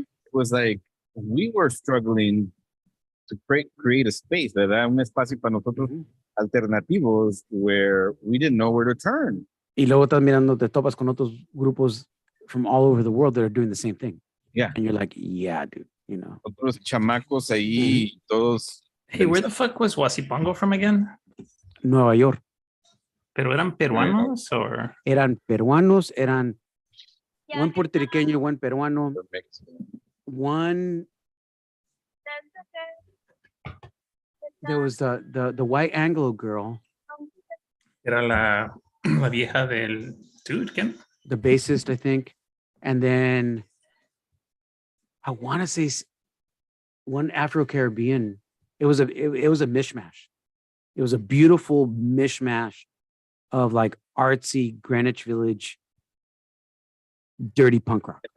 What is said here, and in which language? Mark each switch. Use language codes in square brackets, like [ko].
[en] It was like we were struggling to create a space, ¿verdad? Un espacio para nosotros alternativos where we didn't know where to turn. Y luego estás mirando, te topas con otros grupos from all over the world that are doing the same thing. Yeah. And you're like, yeah, dude, [es] Otros chamacos ahí, todos. [en] Hey, where the fuck was Huasipongo from again? [es] Nueva York. ¿Pero eran peruanos or? Eran peruanos, one puertorriqueño, one peruano, one. [en] There was the white Anglo girl. [es] Era la vieja del dude, ¿quién? [en] The bassist, I think. And then I want to say one Afro-Caribbean. It was a mishmash. It was a beautiful mishmash of like artsy Greenwich Village, dirty punk rock.